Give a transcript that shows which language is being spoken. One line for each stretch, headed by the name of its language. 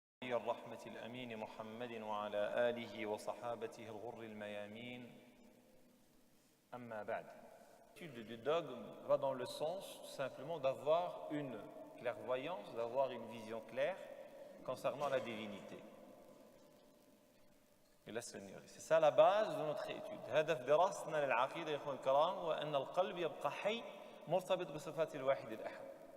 Arabic: نبي الرحمة الأمين محمد وعلى آله وصحابته الغر الميامين أما بعد.
French: L'étude du dogme va dans le sens tout simplement d'avoir une clairvoyance, d'avoir une vision claire concernant la divinité. C'est ça la base de notre étude.
Arabic: هدف دراستنا للعقيدة يا إخوان الكرام هو أن القلب يبقى حي مرتبط بصفات الواحد الأحد.